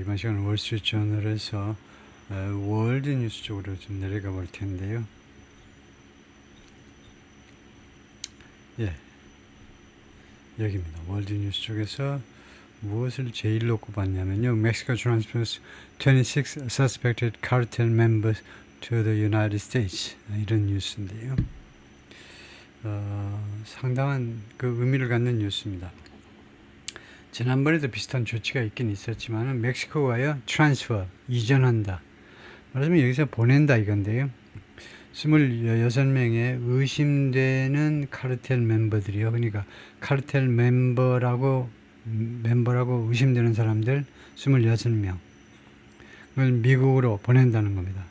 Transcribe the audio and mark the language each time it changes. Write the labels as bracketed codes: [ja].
[ko] 이번 시간은 월스트리트저널에서 월드 뉴스 쪽으로 좀 내려가 볼 텐데요. 예, 여기입니다. 월드 뉴스 쪽에서 무엇을 제일로 꼽았냐면요. [en] Mexico transfers 26 suspected cartel members to the United States. [ko] 이런 뉴스인데요. 상당한 그 의미를 갖는 뉴스입니다. 지난번에도 비슷한 조치가 있긴 있었지만 멕시코가요 트랜스퍼 이전한다, 말하자면 여기서 보낸다 이건데요. 26명의 의심되는 카르텔 멤버들이요, 그러니까 카르텔 멤버라고 의심되는 사람들 26명 그걸 미국으로 보낸다는 겁니다.